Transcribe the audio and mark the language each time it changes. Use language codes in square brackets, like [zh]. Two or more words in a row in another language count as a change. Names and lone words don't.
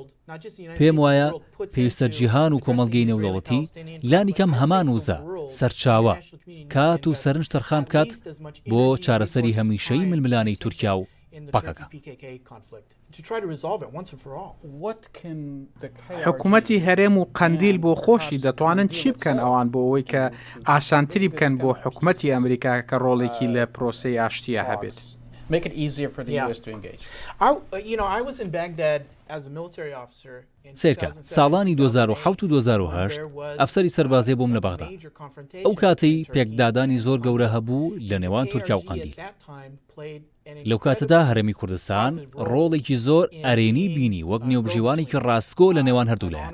[ckb] پێم وایە پێویستە جیهان و کۆمەڵگەی نێودەوڵەتی لانی کەم هەمان وزە سەرچاوە کات و سەرنج تەرخان بکات بۆ چارەسەری هەمیشەی ململانەی تورکیا و پاکەکە. حکوومەتی هەرێم و قەندیل بۆ خۆشی دەتوانن چی بکەن ئەوان بۆ ئەوەی کە ئاسانتری بکەن بۆ حکوومەتی ئەمریکا کە ڕۆڵێکی لە پرۆسەی ئاشتیە هەبێت؟ [en] Make it easier for the US to engage. I was in Baghdad as a military officer. [ckb] سێرکە ساڵانی 2007 و 2008 ئەفسەری سەربازێ بووم لە بەغدا. ئەو کاتەی پێکدادانی زۆر گەورە هەبوو لە نێوان تورکیا و قەندیل. لەو کاتەدا هەرێمی کوردستان ڕۆڵێکی زۆر ئەرێنی بینی وەک نێوبژیوانێکی ڕاستگۆ لە نێوان هەردوو لایەن.